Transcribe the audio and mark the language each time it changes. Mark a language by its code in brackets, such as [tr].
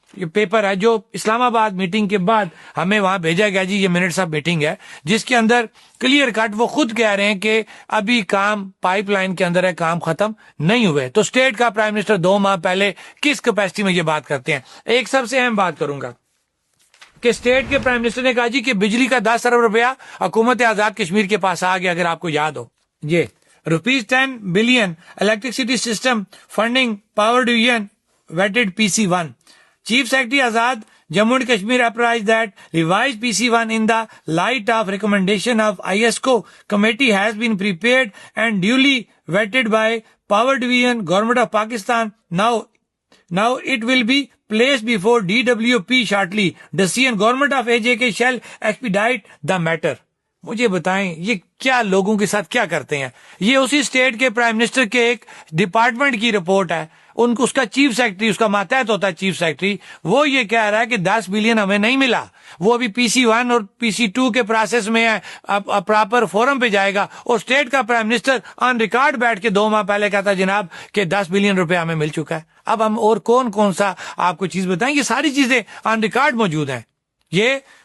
[ur] یہ پیپر ہے جو اسلام آباد میٹنگ کے بعد ہمیں وہاں بھیجا گیا جی، یہ منٹس آف میٹنگ ہے، جس کے اندر کلیئر کٹ وہ خود کہہ رہے ہیں کہ ابھی کام پائپ لائن کے اندر ہے، کام ختم نہیں ہوئے۔ تو اسٹیٹ کا پرائم منسٹر 2 ماہ پہلے کس کیپیسٹی میں یہ بات کرتے ہیں؟ ایک سب سے اہم بات کروں گا کہ اسٹیٹ کے پرائم منسٹر نے کہا جی کہ بجلی کا 10 ارب روپیہ حکومت آزاد کشمیر کے پاس آ گیا، اگر آپ کو یاد ہو، یہ [en] ₹10 billion electricity system funding power division vetted PC1. Chief Secretary Azad Jammu and Kashmir apprised that revised PC1 in the light of recommendation of ISCO committee has been prepared and duly vetted by Power Division, Government of Pakistan. Now it will be placed before DWP shortly. Decision Government of AJK shall expedite the matter. [ur] مجھے بتائیں یہ کیا لوگوں کے ساتھ کیا کرتے ہیں؟ یہ اسی اسٹیٹ کے پرائم منسٹر کے ایک ڈپارٹمنٹ کی رپورٹ ہے، ان کو اس کا چیف سیکرٹری، اس کا ماتحت ہوتا ہے چیف سیکرٹری، وہ یہ کہہ رہا ہے کہ 10 بلین ہمیں نہیں ملا، وہ ابھی PC1 اور PC2 کے پروسیس میں ہے، اب پراپر فورم پہ جائے گا، اور اسٹیٹ کا پرائم منسٹر آن ریکارڈ بیٹھ کے 2 ماہ پہلے کہتا جناب کہ 10 بلین روپے ہمیں مل چکا ہے۔ اب ہم اور کون سا آپ کو چیز بتائیں، یہ ساری چیزیں آن ریکارڈ موجود ہیں۔ یہ